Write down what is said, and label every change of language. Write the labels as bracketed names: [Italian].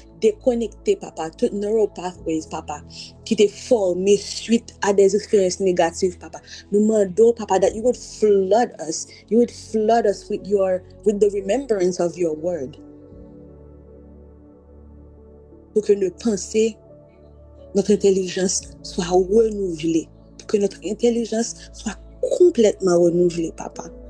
[French] Déconnecter, papa, toutes neural pathways, papa, qui t'est formé suite à des expériences négatives, papa. Nous demandons, papa, [English] that you would flood us. You would flood us with the remembrance of your word. [French] Pour que nos pensées, notre intelligence soit renouvelée. Pour que notre intelligence soit complètement renouvelée, papa.